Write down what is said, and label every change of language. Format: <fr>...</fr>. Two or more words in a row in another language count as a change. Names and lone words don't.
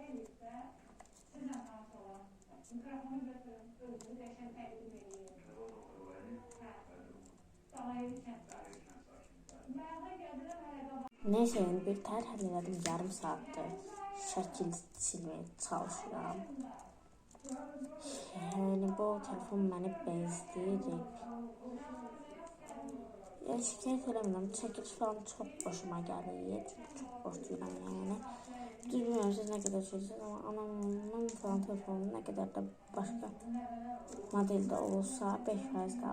<tr>Neyse yani</tr> <az>bir tər həll elədim, yarım saatdır şəkil silmeye çalışıram.</az> <tr>Yani bu telefon beni bezdirir.</tr> <az>Yani şikayet eləmirəm, çəkiliş falan çok boşuma gəlir.</az> <tr>Çünki çok borcluyum yani. Bilmiyorum siz ne kadar söylüyorsunuz ama anamın falan telefonu ne kadar da başka modelde olsa 5% kaldı.</tr>